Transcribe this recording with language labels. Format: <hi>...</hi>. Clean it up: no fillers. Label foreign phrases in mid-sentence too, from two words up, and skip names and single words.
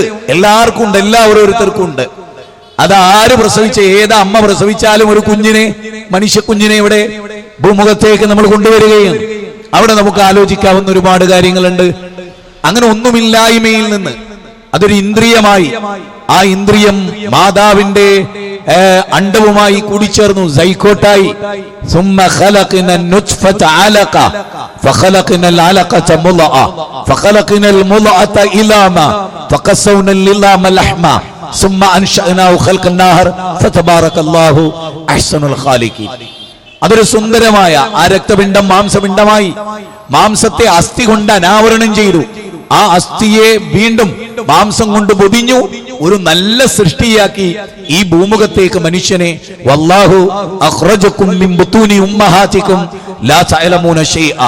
<ml>എല്ലാവർക്കും ഉണ്ട്, ഓരോരുത്തർക്കും ഉണ്ട്. അത് ആര് പ്രസവിച്ച, ഏതാ അമ്മ പ്രസവിച്ചാലും ഒരു കുഞ്ഞിനെ, മനുഷ്യക്കുഞ്ഞിനെ ഇവിടെ ഭൂമുഖത്തേക്ക് നമ്മൾ കൊണ്ടുവരികയാണ്. അവിടെ നമുക്ക് ആലോചിക്കാവുന്ന ഒരുപാട് കാര്യങ്ങളുണ്ട്. അങ്ങനെ ഒന്നുമില്ലായ്മയിൽ നിന്ന് അതൊരു ഇന്ദ്രിയമായി, ആ ഇന്ദ്രിയം മാതാവിന്റെ അണ്ഡവുമായി കൂടിച്ചേർന്നു, സൈക്കോട്ടായി.</ml> <ar>ثم خلقنا النطفة علقة فخلقنا العلقة مضغة فخلقنا المضغة عظاما فقسونا العظام لحما ثم أنشأناه خلقا آخر فتبارك الله أحسن الخالقين.</ar> <ml>അതൊരു സുന്ദരമായ ആ രക്തപിണ്ഡം മാംസപിണ്ഡമായി, മാംസത്തെ അസ്ഥി കൊണ്ട് അനാവരണം ചെയ്തു. ആ അസ്ഥിയെ വീണ്ടും മാംസം കൊണ്ട് പൊതിഞ്ഞു, ഒരു നല്ല സൃഷ്ടിയാക്കി ഈ ഭൂമുഖത്തേക്ക് മനുഷ്യനെ.</ml> <ar>والله أخرجكم من بطون أمهاتكم لا تعلمون شيئا.</ar>